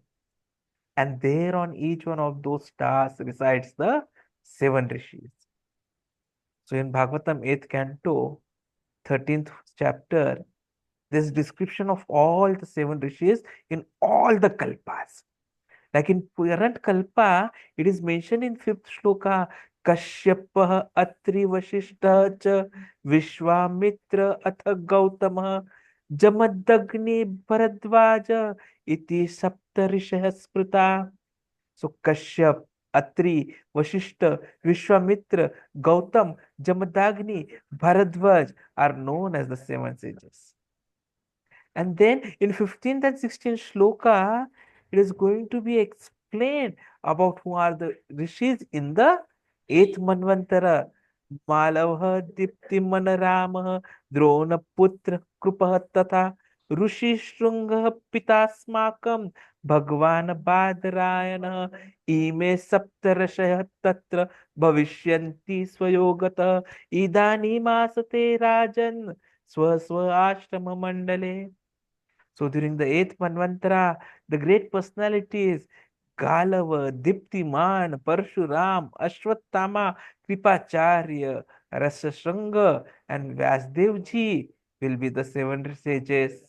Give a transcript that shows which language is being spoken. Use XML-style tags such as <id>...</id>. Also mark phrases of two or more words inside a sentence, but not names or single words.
<en>And there on each one of those stars resides the 7 rishis. So in Bhagavatam 8th canto, 13th chapter, there's description of all the 7 rishis in all the kalpas. Like in current kalpa, it is mentioned in 5th shloka,</en> <sa>कश्यपः अत्रि वसिष्ठ च विश्वामित्र अथ गौतम जमदग्नि भरद्वाज इति सप्तर्षयः स्मृताः.</sa> <en>So Kashyap, Atri, Vasishtha, Vishwamitra, Gautam, Jamadagni, Bharadvaj are known as the 7 sages. And then in 15th and 16th shloka, it is going to be explained about who are the rishis in the 8th Manvantara.</en> <sa>मालव दीप्ति मनराम द्रोण पुत्र कृपः तथा ऋषि शृङ्ग पितास्माकं भगवान् बादरायण इमे सप्तर्षय तत्र भविष्यन्ति स्वयोगत इदानी मासते राजन् स्वस्व आश्रम मण्डले.</sa> <en>So during the 8th Manvantara, the great personalities Galava, Diptiman, Parshuram, Ashwatthama, Kripacharya, Rasashranga, and Vyasdevji will be the 7 sages.</en>